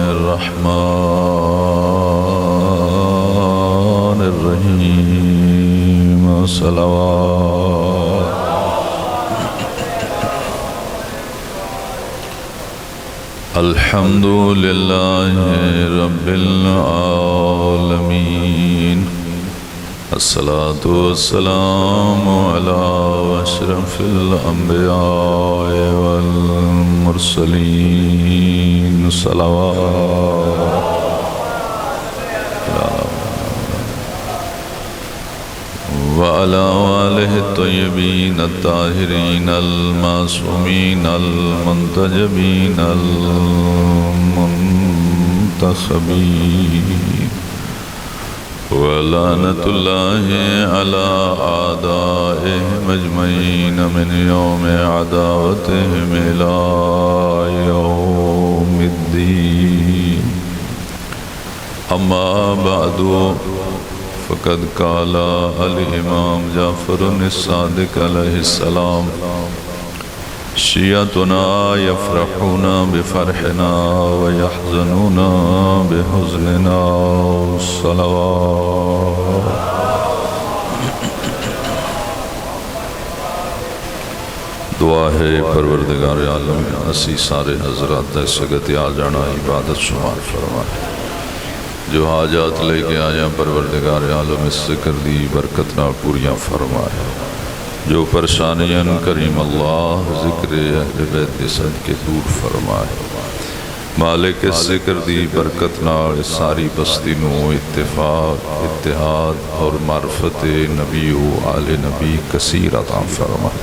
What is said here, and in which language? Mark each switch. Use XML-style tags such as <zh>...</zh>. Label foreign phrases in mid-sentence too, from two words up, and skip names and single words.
<ar>الرحمن الرحیم صلوات الحمد للہ رب العالمین الصلاة والسلام على اشرف الانبیاء والمرسلین صلوات وعلى آلہ الطیبین الطاہرین المعصومین المنتجبین المنتخبین ولعنۃ اللہ علی اعدائہم اجمعین من یوم عداوتہم الی یوم الدین اما بعد فقد قال الامام جعفر الصادق علیہ السلام شیعتنا یفرحون بفرحنا ویحزنون بحزننا صلوات</ar> <pa>دعا ہے پروردگار عالم اسی سارے حضرات سگت آ جانا عبادت شمار فرمائے جو حاجات لے کے آیا پروردگار عالم اس ذکر دی برکت نہ پوریاں فرمائے، جو پریشانیاں کریم اللہ ذکر اہل بیت کے صدقے دور فرمائے، مالک اس ذکر دی برکت نال ساری بستی نو اتفاق، اتحاد اور معرفت نبی و آل نبی کثیر عطا فرمائے۔</pa>